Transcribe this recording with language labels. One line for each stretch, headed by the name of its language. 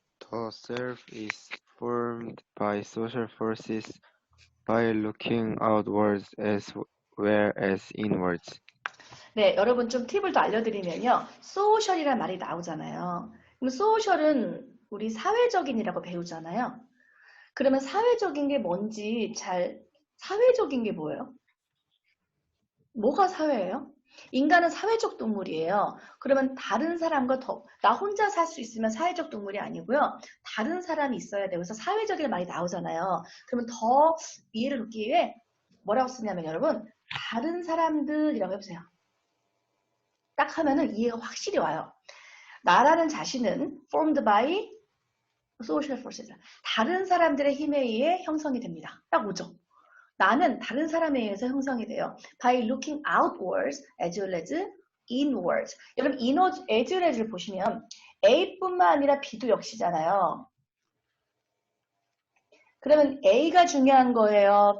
English: The self is formed by social forces by looking outwards as well as inwards.
Korean: 네, 여러분 좀 팁을 더 알려드리면요. 소셜이라는 말이 나오잖아요. 그럼 소셜은 우리 사회적인이라고 배우잖아요. 그러면 사회적인 게 뭔지 사회적인 게 뭐예요? 뭐가 사회예요? 인간은 사회적 동물이에요. 그러면 다른 사람과 나 혼자 살 수 있으면 사회적 동물이 아니고요. 다른 사람이 있어야 돼요. 그래서 사회적인 말이 나오잖아요. 그러면 더 이해를 돕기 위해 뭐라고 쓰냐면 여러분, 다른 사람들이라고 해보세요. 딱 하면은 이해가 확실히 와요. 나라는 자신은
English: formed by social forces.
Korean: 다른 사람들의 힘에 의해 형성이 됩니다. 딱 오죠. 나는 다른 사람에 의해서 형성이 돼요.
English: By looking outwards as well as inwards.
Korean: 여러분, inwards, as well as를 보시면 A뿐만 아니라 B도 역시잖아요. 그러면 A가 중요한 거예요?